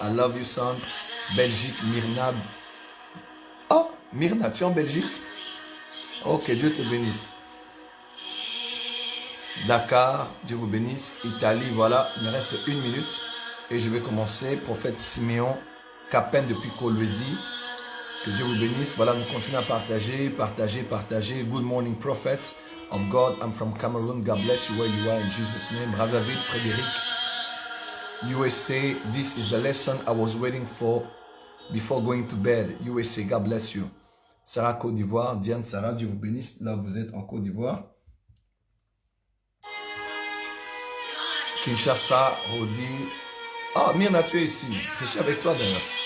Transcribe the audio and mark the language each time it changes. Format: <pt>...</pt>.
<en>I love you, son.</en> <fr>Belgique, Myrna. Oh, Myrna, tu es en Belgique? Ok, Dieu te bénisse. Dakar, Dieu vous bénisse. Italie, voilà, il me reste 1 minute. Et je vais commencer, prophète Siméon, Capen depuis Kolwezi. Que Dieu vous bénisse. Voilà, nous continuons à partager.</fr> <en>Good morning, prophets of God. I'm from Cameroon. God bless you where you are in Jesus' name. Brazzaville, Frédéric, USA. This is the lesson I was waiting for before going to bed. USA, God bless you. Sarah, Côte d'Ivoire.</en> <fr>Diane, Sarah, Dieu vous bénisse. Là, vous êtes en Côte d'Ivoire. Kinshasa, Rodi. Ah, Myrna, tu es ici. Je suis avec toi d'ailleurs.</fr>